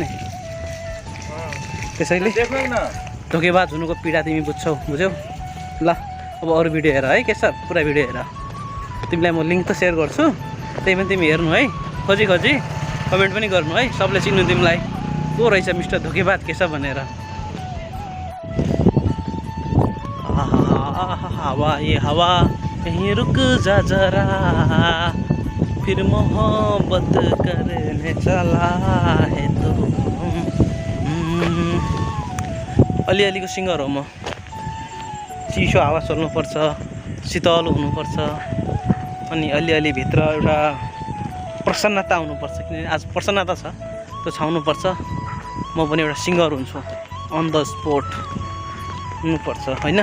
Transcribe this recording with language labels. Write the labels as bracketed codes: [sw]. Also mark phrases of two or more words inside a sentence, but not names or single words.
[ne] त्यसैले धोकेबाज हुनुको पीडा तिमी बुझ्छौ, बुझ्यौ? ल अब अरू भिडियो हेर है, के छ पुरा भिडियो हेर। तिमीलाई म लिङ्क त सेयर गर्छु, त्यही पनि तिमी हेर्नु है, खोजी कमेन्ट पनि गर्नु है, सबले चिन्नु तिमीलाई को रहेछ मिस्टर धोकेबाज के छ भनेर। [hi] हवा ये हवा कहीं रुक जा जरा, फिर मोहब्बत करने चला है तो। [ne] अलिअलिको सिङ्गर हो म। चिसो हावा चल्नुपर्छ, शीतल हुनुपर्छ, अनि अलिअलि भित्र एउटा प्रसन्नता हुनुपर्छ, किनभने आज प्रसन्नता छ त्यो छाउनुपर्छ। म पनि एउटा सिङ्गर हुन्छु, [en] on the spot [ne] हुनुपर्छ होइन।